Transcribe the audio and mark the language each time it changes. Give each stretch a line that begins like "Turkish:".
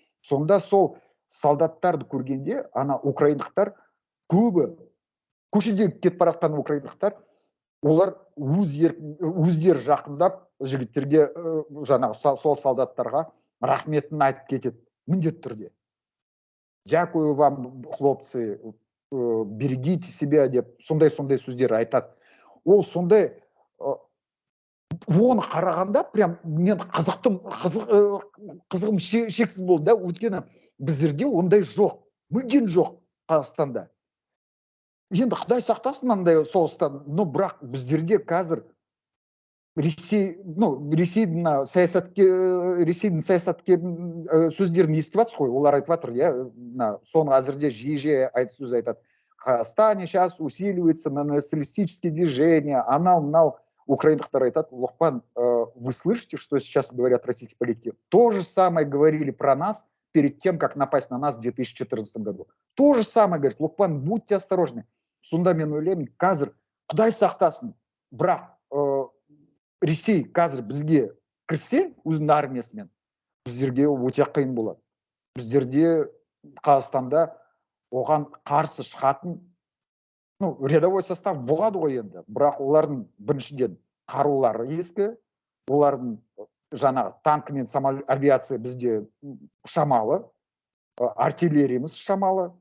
Kazakh: Сонда сол солдаттарды көргенде ана украиндықтар көбі, көшеде кетіп бара жатқан украиндықтар, олар өздері жақындап жігіттерге жаңағы сол солдаттарға рахметін айтып кетеді, міндетті түрде.
Russian: Дякую вам, хлопцы, берегите себя
Kazakh: деп сондай сөздер айтады. Ол сондай, оны қарағанда прям мен қызығым шексіз болды да, өйткені біздерде ондай жоқ, мүлдем жоқ Қазақстанда. Енді Құдай сақтасын мынандай соғыстан, но бірақ біздерде қазір Ресейдің саясаткерінің сөздерін естіп жатсыз ғой, олар айтып жатыр, соны әзірде жиі сөз айтады.
Russian: В Казахстане сейчас усиливается националистические движения,
Kazakh: анау-мынау. Украиндықтар айтады, Лұқпан,
Russian: вы слышите, что сейчас говорят российские политики? То же самое говорили про нас перед тем, как напасть на нас в 2014 году. То же самое говорит, Лұқпан, будьте осторожны.
Kazakh: Сонда мен ойлаймын, қазір Құдай сақтасын, бірақ Ресей қазір бізге кірсе, өзінің армиясымен, біздерге өте қиын болады. Біздерде Қазақстанда оған қарсы шығатын рядовой состав болады ғой енді, бірақ олардың біріншіден қарулары ескі, олардың жаңағы танк мен авиация бізде шамалы, артиллериямыз шамалы.